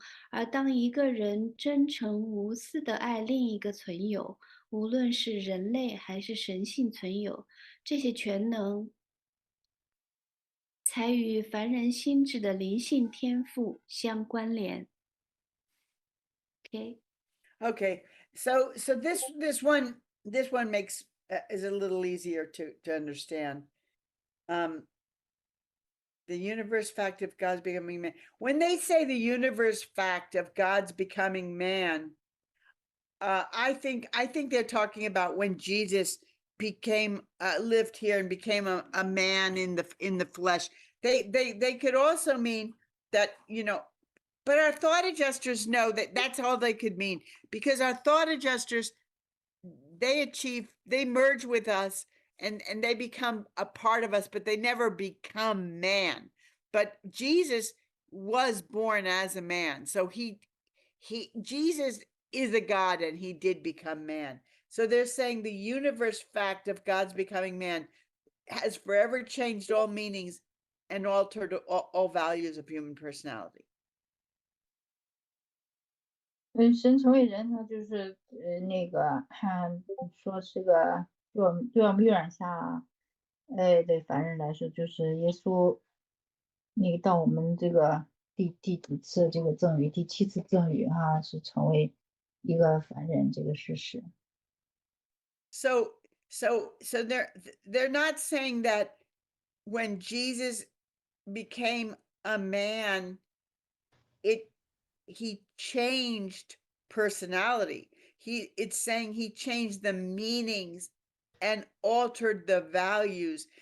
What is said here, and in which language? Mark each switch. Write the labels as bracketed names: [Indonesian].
[Chinese] 而当一个人真诚无私地爱另一个存有，无论是人类还是神性存有，这些全能才与凡人心智的灵性天赋相关联。 [English] Okay, so this one makes is a little easier to understand. The universe fact of God's becoming man. When they say the universe fact of God's becoming man, I think they're talking about when Jesus became lived here and became a man in the flesh. They could also mean that, but our thought adjusters know that that's all they could mean, because our thought adjusters, they merge with us and they become a part of us, but they never become man. But Jesus was born as a man. So Jesus is a God, and he did become man. So they're saying the universe fact of God's becoming man has forever changed all meanings and altered all values of human personality. [Chinese] 神成为人呢，就是那个说是个对我们月亮下对凡人来说，就是耶稣那个到我们这个第几次这个赠予，第7次赠予是成为一个凡人这个事实。 [English] So they're not saying that when Jesus became a man, he changed personality. It's saying he changed the meanings and altered the values.